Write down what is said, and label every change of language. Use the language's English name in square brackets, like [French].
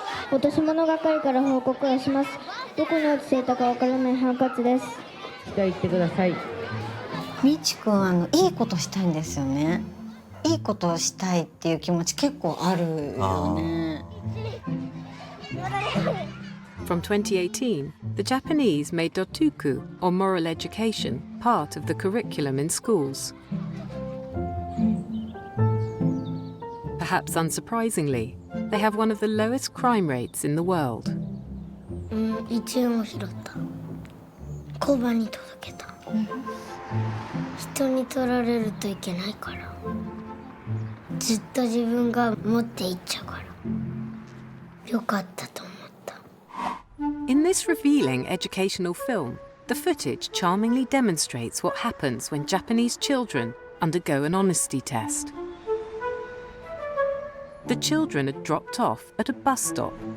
[Japanese] 落とし物係から報告をします。どこに落ちていたかわからないハンカチです。じゃあ言ってください。みちくんいいことしたいんですよね。いいことをしたいっていう気持ち結構あるよね。 [English] From 2018, the Japanese made dotuku, or moral education, part of the curriculum in schools. Perhaps unsurprisingly, they have one of the lowest crime rates in the world. [Japanese] 1円を拾った。交番に届けた。人に取られるといけないから。ずっと自分が持っていっちゃうから。よかったと思った。 [English] In this revealing educational film, the footage charmingly demonstrates what happens when Japanese children undergo an honesty test. The children are dropped off at a bus stop.